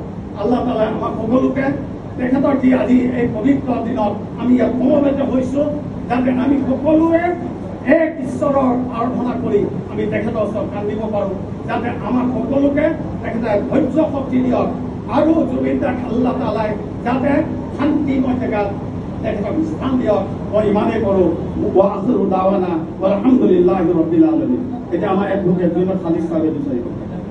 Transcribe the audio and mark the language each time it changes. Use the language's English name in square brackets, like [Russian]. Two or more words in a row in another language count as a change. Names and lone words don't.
[Assamese] আল্লাহ তাআলাই আমাক সকলোকে তেখেতৰ যি আজি এই পবিত্ৰ দিনত আমি ইয়াত সমবেত হৈছোঁ, যাতে আমি সকলোৱে এক ঈশ্বৰৰ আৰাধনা কৰি আমি তেখেতৰ ওচৰত কান্দিব পাৰোঁ। যাতে আমাক সকলোকে তেখেতে ধৈৰ্য শক্তি দিয়ক আৰু জুবিন দাক আল্লাহ তাআলাই যাতে শান্তিময় জেগাত তেখেতক স্থান দিয়ক। মই ইমানেই কৰোঁ। [Arabic] وآخر دعوانا الحمد لله رب العالمين. [Assamese] এতিয়া আমাৰ এডভোকেট জুনেদ খালিদ চাহেবে বিচাৰিব।